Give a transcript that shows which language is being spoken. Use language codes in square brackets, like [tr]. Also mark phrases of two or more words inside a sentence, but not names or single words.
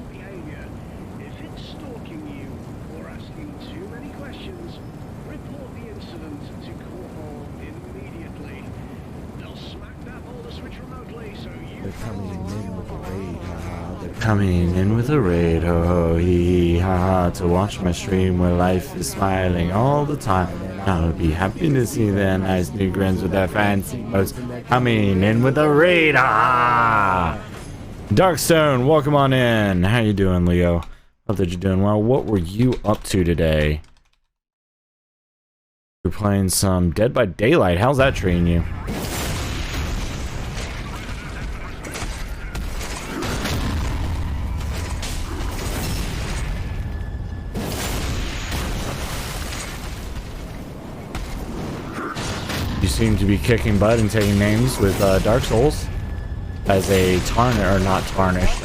[en] Coming in with a raid, ho ho hee hee ha ha, to watch my stream where life is smiling all the time. I'll be happy to see their nice new grins with their fancy modes. Coming in with a raid, ha ha! Darkstone, welcome on in. How you doing, Leo? Hope that you're doing well. What were you up to today? You're playing some Dead by Daylight. How's that treating you? You seem to be kicking butt and taking names with Dark Souls as a or not tarnished.